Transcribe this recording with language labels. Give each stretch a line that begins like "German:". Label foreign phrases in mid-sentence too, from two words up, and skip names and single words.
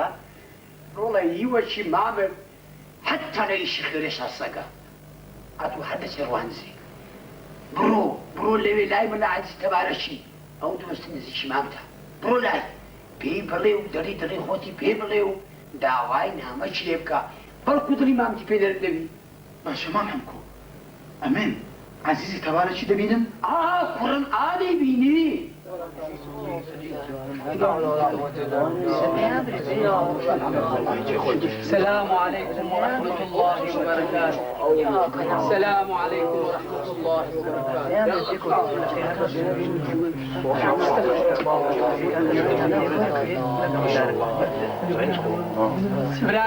Central Kurdish: ڕۆڵە هیوەکی مامت حتا لە ئیشی خێرێشا سەگە ئەتوو هەردەچێ ڕوانزی بڕۆ لەوێ لای من لە عەجز تەبارەکی ئەو دۆستی نزیکی مامتە بڕۆ لای پێی بڵێ و دڵی خۆتی پێ بڵێ و داوای نامەچ لێ بکە بەڵکو دڵی مامتی پێ دەردەوی باشە مام حەمکۆ ئەمێن عزیزی تەبارەکی دەبینم کوڕم ئادەی بینی
Arabic: السلام عليكم ورحمة الله وبركاته. السلام عليكم ورحمة الله وبركاته.